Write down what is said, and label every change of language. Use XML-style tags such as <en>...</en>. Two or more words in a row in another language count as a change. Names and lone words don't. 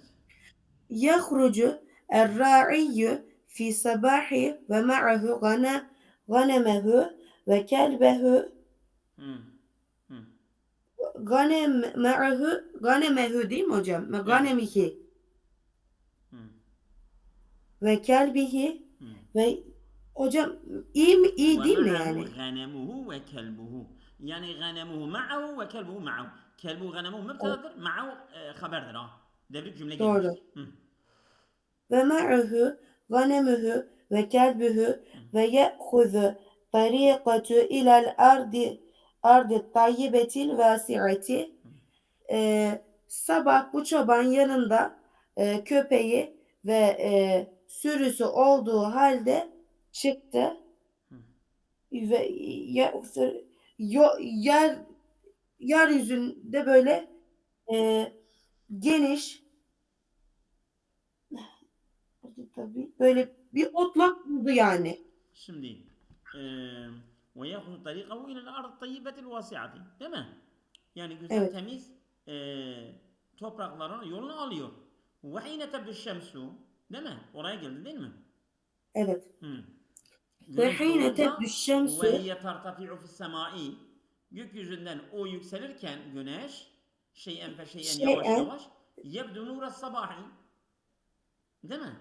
<ar>يخرج الراعي في الصباح ومعه غنمه وكلبه</ar> <tr>Hı. Hı. ganemehu değil mi hocam? Evet. Ganemihi Hı.</tr> <ar>وكلبه</ar> <tr>Hı. ve hocam iyi mi? İyi değil mi ومعه yani?</tr> <ar>غنمه وكلبه يعني غنمه معه وكلبه معه كلبه غنمه</ar> <tr>O, مبتدأdır معه haberdir ha. Devrik cümle doğru. gelmiştir. Hı.</tr> <ar>ومعه غنمه وكلبه ويأخذ طريقه إلى الأرض الطيبة الواسعة.</ar> <tr>Sabah bu çoban yanında köpeği ve sürüsü olduğu halde çıktı ve yer yeryüzünde böyle e, geniş, tabii böyle bir otlak buldu yani. Şimdi</tr> <ar>ويأخذ طريقه إلى الأرض الطيبة الواسعة</ar> <tr>değil mi? Yani güzel Evet, temiz toprakların yolunu alıyor.</tr> <ar>وحين تبدو الشمس</ar> <tr>değil mi? Oraya geldi değil mi? evet. Hı. Ve Güneş</tr> <ar>حين تبدو</ar> <tr>doğunca ve şemsü,</tr> <ar>هي ترتفع في السماء,</ar> <tr>gökyüzünden o yükselirken güneş</tr> <ar>شيئا فشيئا yavaş</ar> <tr>şeyen, yavaş</tr> <ar>يبدو نور الصباح,</ar> <tr>değil mi?</tr>